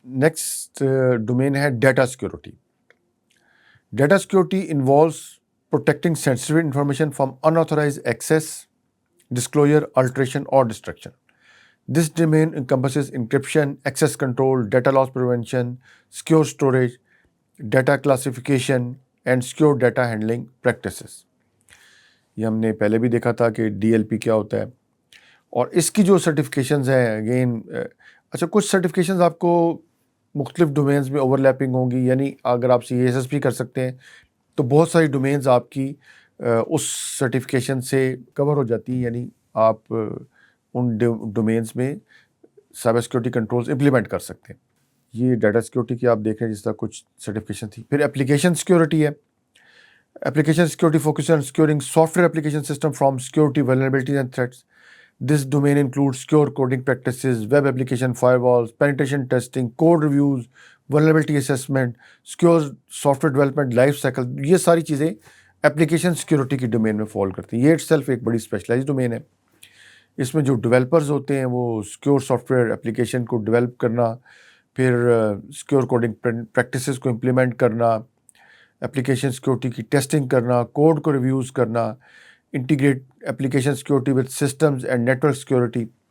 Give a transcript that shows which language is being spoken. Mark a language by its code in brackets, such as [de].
[ur] Next domain ہے data security. [en] Data security involves protecting sensitive information from unauthorized access, disclosure, alteration, or destruction. This domain encompasses encryption, access control, data loss prevention, secure storage, data classification, and secure data handling practices. [ur] یہ ہم نے پہلے بھی دیکھا تھا کہ D L P کیا ہوتا ہے، اور اس کی جو سرٹیفکیشنز ہیں اگین اچھا کچھ سرٹیفکیشنز آپ کو مختلف ڈومینز میں اوور لیپنگ ہوں گی، یعنی اگر آپ سی ایس ایس پی کر سکتے ہیں تو بہت ساری ڈومینز آپ کی اس سرٹیفکیشن سے کور ہو جاتی ہیں، یعنی آپ ان ڈومینز میں سائبر سیکورٹی کنٹرولز امپلیمنٹ کر سکتے ہیں. یہ ڈیٹا سیکورٹی کی آپ دیکھ رہے ہیں جس طرح کچھ سرٹیفکیشن تھی. پھر اپلیکیشن سیکورٹی ہے. [en] Application security focuses on securing software application system from security vulnerabilities and threats. This domain includes secure coding practices, web application firewalls, penetration testing, code reviews, vulnerability assessment, secure software development life cycle. [ur] یہ ساری چیزیں application security کی domain میں فال کرتی ہیں. یہ [en] itself [ur] ایک بڑی اسپیشلائز ڈومین ہے. اس میں جو ڈیولپرز ہوتے ہیں وہ سیکور سافٹ ویئر اپلیکیشن کو ڈیولپ کرنا، پھر سیکور کوڈنگ پریکٹسز کو امپلیمنٹ کرنا، اپلیکیشن سیکورٹی کی ٹیسٹنگ کرنا، کوڈ کو ریویوز کرنا، [en] Integrate application security with systems and network security.